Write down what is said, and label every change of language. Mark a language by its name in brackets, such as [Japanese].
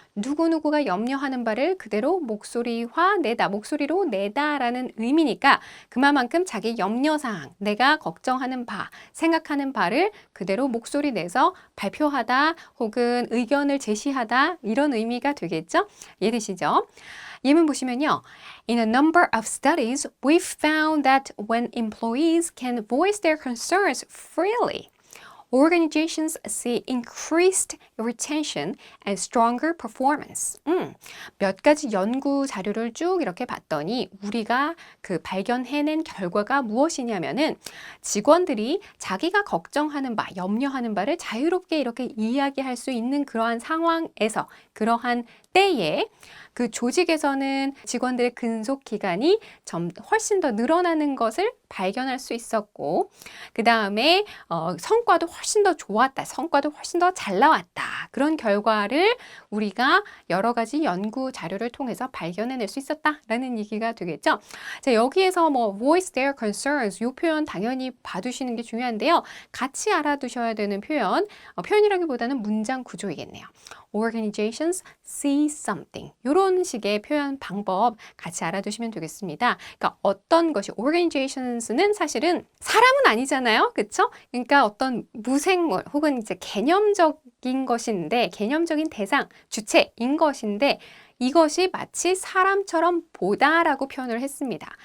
[Korean] 누구누구가 염려하는 바를 그대로 목소리로 내다라는 의미니까 그만큼 자기 염려사항, 내가 걱정하는 바, 생각하는 바를 그대로 목소리 내서 발표하다 혹은 의견을 제시하다 이런 의미가 되겠죠? 이해되시죠? 예문 보시면요. [English] In a number of studies, we've found that when employees can voice their concerns freely, organizations see increased retention and stronger performance. [Korean] 몇 가지 연구 자료를 쭉 이렇게 봤더니 우리가 발견해낸 결과가 무엇이냐면은 직원들이 자기가 걱정하는 바, 염려하는 바를 자유롭게 이렇게 이야기할 수 있는 그러한 상황에서, 그러한 때에 그 조직에서는 직원들의 근속 기간이 훨씬 더 늘어나는 것을 발견할 수 있었고, 그 다음에 성과도 훨씬 더 좋았다, 성과도 훨씬 더 잘 나왔다. 그런 결과를 우리가 여러 가지 연구 자료를 통해서 발견해낼 수 있었다라는 얘기가 되겠죠. 자, 여기에서 [English] voice their concerns [Korean] 이 표현 당연히 봐두시는 게 중요한데요. 같이 알아두셔야 되는 표현이라기보다는 문장 구조이겠네요. [English] Organizations see something. [Korean] 이런 식의 표현 방법 같이 알아두시면 되겠습니다. 그러니까 어떤 것이 organizations는 사실은 사람은 아니잖아요. 그렇죠? 그러니까 어떤 무생물 혹은 이제 개념적인 것인데, 개념적인 대상, 주체인 것인데 이것이 마치 사람처럼 보다라고 표현을 했습니다.